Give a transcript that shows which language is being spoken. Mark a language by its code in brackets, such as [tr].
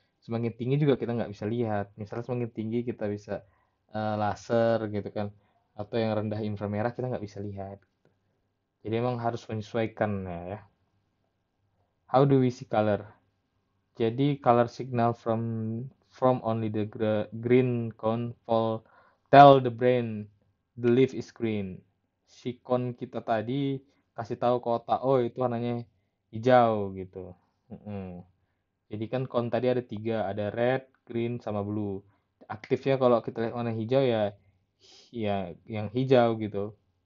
[id] Semakin tinggi juga kita nggak bisa lihat. Misalnya semakin tinggi kita bisa laser gitu kan, atau yang rendah inframerah kita nggak bisa lihat. Jadi emang harus menyesuaikan ya. [en] How do we see color? Jadi color signal from only the green cone tell the brain the leaf is green. [id] Si cone kita tadi kasih tahu ke otak, oh itu warnanya hijau gitu. Mm-mm. Jadi kan cone tadi ada tiga, ada red, green, sama blue. Aktifnya kalau kita lihat warna hijau ya, ya yang hijau gitu.